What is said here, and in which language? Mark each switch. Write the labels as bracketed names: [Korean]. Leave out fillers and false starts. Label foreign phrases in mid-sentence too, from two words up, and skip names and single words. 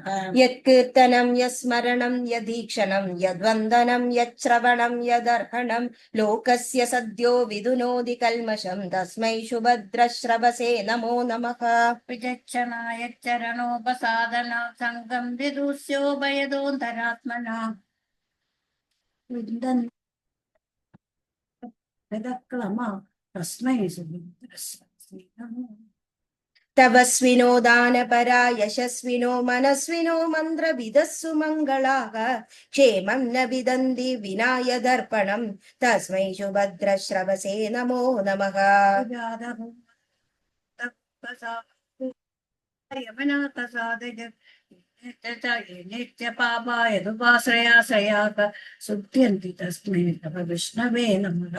[Sanskrit] യത്കീർത്തനം യസ്മരണം യദീക്ഷണം യദ്വന്ദനം യശ്രവണം യദർഹണം ലോകസ്യ സദ്യോ വിദുനോതി കൽമഷം തസ്മൈ സുഭദ്രശ്രവസേ നമോ നമഃ. വിചക്ഷണായ ചരണോപസാദന സംഗം വിദുസ്യോഭയദോന്തരാത്മന തസ്മൈ സുഭദ്രശ്രവസേ നമോ. तपस्विनो दानपरा यशस्विनो मनस्विनो मन्त्रविदः सुमङ्गलाः क्षेमं न विदन्ति विना यदर्पणं तस्मै सुभद्रश्रवसे नमो नमः नित्यपापाय दुपाश्रयाश्रयाः शुद्ध्यन्ति तस्मै तव विष्णवे नमः